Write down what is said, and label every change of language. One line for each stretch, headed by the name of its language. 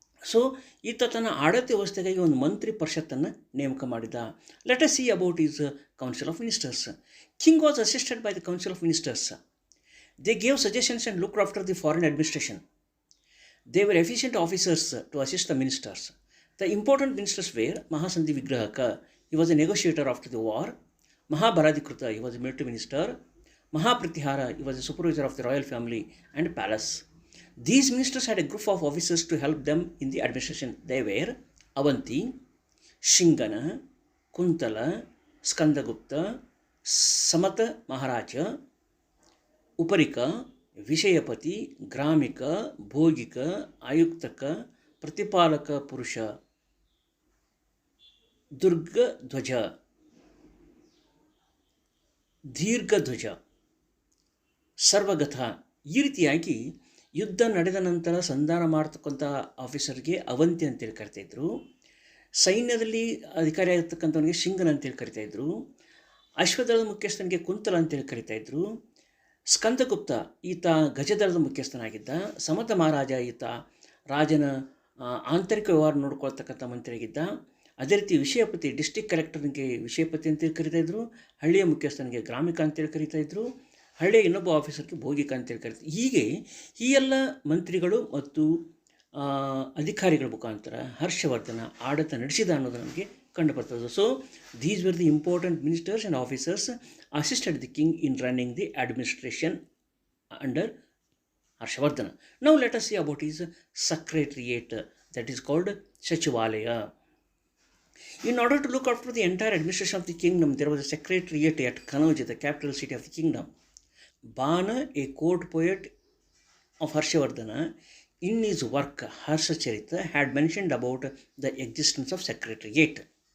Kannada: So ಈತ ತನ್ನ ಆಡಳಿತ ವ್ಯವಸ್ಥೆಗಾಗಿ ಒಂದು ಮಂತ್ರಿ ಪರಿಷತ್ತನ್ನು ನೇಮಕ ಮಾಡಿದ.
English: Let us see about his council of ministers. King was assisted by the council of ministers. They gave suggestions and looked after the foreign administration. They were efficient officers to assist the ministers. The important ministers were Mahasandhi Vigrahaka, he was a negotiator after the war. Mahabharadikruta, he was a military minister. Mahapratihara, he was a supervisor of the royal family and palace. These ministers had a group of officers to help them in the administration. They were Avanti, Shingana, Kuntala, Skandagupta, Samata Maharaja, Uparika, Vishayapati, Gramika, Bhogika, Ayuktaka, ಪ್ರತಿಪಾಲಕ ಪುರುಷ, ದುರ್ಗಧ್ವಜ, ದೀರ್ಘಧ್ವಜ, ಸರ್ವಗಥ.
Kannada: ಈ ರೀತಿಯಾಗಿ ಯುದ್ಧ ನಡೆದ ನಂತರ ಸಂಧಾನ ಮಾಡ್ತಕ್ಕಂಥ ಆಫೀಸರ್ಗೆ ಅವಂತಿ ಅಂತೇಳಿ ಕರಿತಾಯಿದ್ರು. ಸೈನ್ಯದಲ್ಲಿ ಅಧಿಕಾರಿ ಆಗಿರ್ತಕ್ಕಂಥವನಿಗೆ ಶಿಂಗನ ಅಂತೇಳಿ ಕರಿತಾಯಿದ್ರು. ಅಶ್ವದಳದ ಮುಖ್ಯಸ್ಥನಿಗೆ ಕುಂತಲ ಅಂತೇಳಿ ಕರಿತಾಯಿದ್ರು. ಸ್ಕಂದಗುಪ್ತ ಈತ ಗಜದಳದ ಮುಖ್ಯಸ್ಥನಾಗಿದ್ದ. ಸಮತ ಮಹಾರಾಜ ಈತ ರಾಜನ ಆಂತರಿಕ ವ್ಯವಹಾರ ನೋಡ್ಕೊಳ್ತಕ್ಕಂಥ ಮಂತ್ರಿಯಾಗಿದ್ದ. ಅದೇ ರೀತಿ ವಿಷಯಪತಿ, ಡಿಸ್ಟ್ರಿಕ್ಟ್ ಕಲೆಕ್ಟರ್ನಿಗೆ ವಿಷಯಪತಿ ಅಂತೇಳಿ ಕರಿತಾಯಿದ್ರು. ಹಳ್ಳಿಯ ಮುಖ್ಯಸ್ಥನಿಗೆ ಗ್ರಾಮಿಕ ಅಂತೇಳಿ ಕರಿತಾಯಿದ್ರು. ಹಳ್ಳಿಯ ಇನ್ನೊಬ್ಬ ಆಫೀಸರ್ಗೆ ಭೋಗಿಕ ಅಂತೇಳಿ ಕರಿತಾರೆ. ಹೀಗೆ ಈ ಎಲ್ಲ ಮಂತ್ರಿಗಳು ಮತ್ತು ಅಧಿಕಾರಿಗಳ ಮುಖಾಂತರ ಹರ್ಷವರ್ಧನ ಆಡಳಿತ ನಡೆಸಿದ ಅನ್ನೋದು ನಮಗೆ ಕಂಡುಬರ್ತದೆ.
English: So these were the important ministers and officers assisted the king in running the administration under Harshavardhana. Now let us see about his secretariat, that is called Sachivalaya. In order to look after the entire administration of the kingdom, there was a secretariat at Kanauj, the capital city of the kingdom. Bana, a court poet of Harshavardhana, in his work Harsha Charita, had mentioned about the existence of secretariat.